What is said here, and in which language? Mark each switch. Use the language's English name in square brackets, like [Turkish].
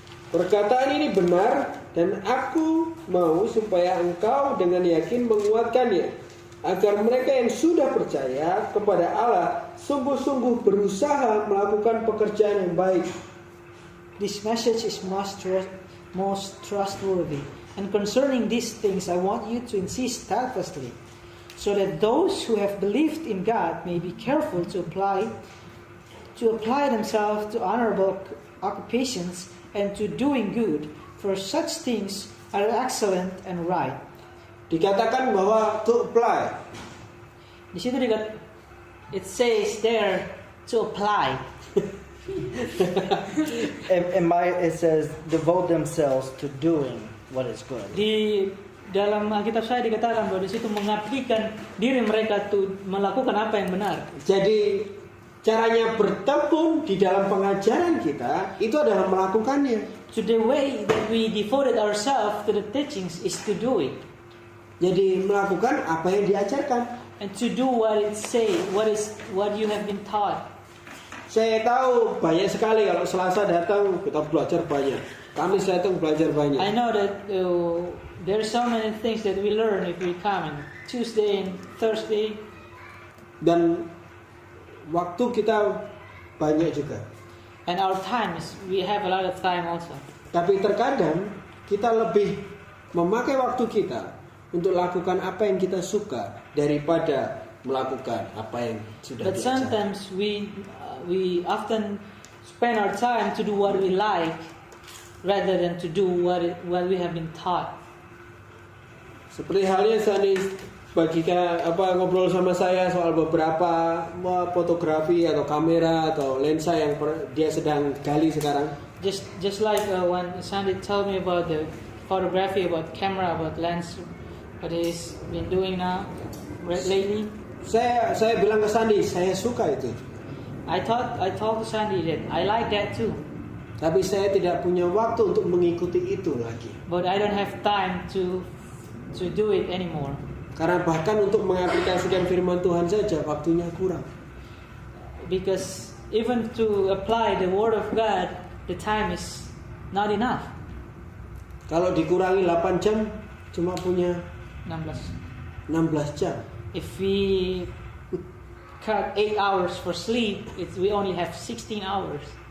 [Indonesian] perkataan ini benar dan aku mau supaya engkau dengan yakin menguatkannya, agar mereka yang sudah percaya kepada Allah sungguh-sungguh berusaha melakukan pekerjaan yang baik. [English] this message is most trustworthy. And concerning these things, I want you to insist steadfastly, so that those who have believed in God may be careful to apply themselves to honorable occupations and to doing good, for such things are excellent and right. [Indonesian] Dikatakan bahwa [English] to apply. [Indonesian] Di situ [English] it says there to apply. It says devote themselves to doing what is good. [Indonesian] Di dalam Alkitab saya dikatakan bahwa di situ mengabdikan diri mereka untuk melakukan apa yang benar. Jadi caranya bertekun di dalam pengajaran kita itu adalah melakukannya. [English] So the way that we devoted ourselves to the teachings is to do it. [Indonesian] Jadi melakukan apa yang diajarkan. [English] And to do what it say, what you have been taught. [Indonesian] Saya tahu banyak sekali kalau Selasa datang kita belajar banyak, Kamis datang belajar banyak. [English] I know that there are so many things that we learn if we come on Tuesday and Thursday. [Indonesian] Dan waktu kita banyak juga. [English] And our time we have a lot of time also. [Indonesian] Tapi terkadang kita lebih memakai waktu kita untuk lakukan apa yang kita suka daripada melakukan apa yang sudah [English] But [Indonesian] diajarkan. [English] sometimes we often spend our time to do what we like rather than to do what we have been taught. [Indonesian] Seperti halnya Sandi ngobrol sama saya soal beberapa fotografi atau kamera atau lensa yang dia sedang gali sekarang. [English] Just like when Sandy told me about the photography, about camera, about lens, what he's been doing now lately. [Indonesian] Saya bilang ke Sandy, saya suka itu. [English] I told Sandy that I like that too. [Indonesian] Tapi saya tidak punya waktu untuk mengikuti itu lagi. [English] But I don't have time to do it anymore. [Indonesian] Karena bahkan untuk mengaplikasikan firman Tuhan saja waktunya kurang. [English] Because even to apply the word of God, the time is not enough. [Indonesian] Kalau dikurangi 8 jam cuma punya 16 jam. [English] If we cut 8 hours for sleep, we only have 16 hours.